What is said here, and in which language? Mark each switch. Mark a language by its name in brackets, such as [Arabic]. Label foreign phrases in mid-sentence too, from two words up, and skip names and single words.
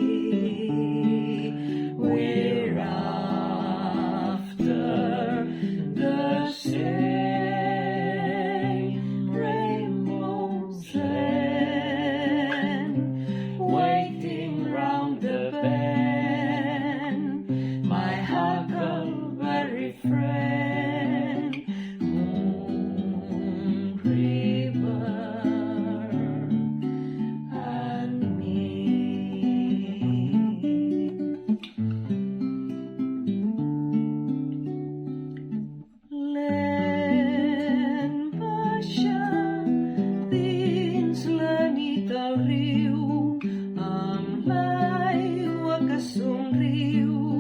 [English] We're after the same rainbow's end, waiting round the bend, my huckleberry friend, Moon River and me. [Catalan] Lent baixa dins la nit al riu, amb l'aigua que somriu,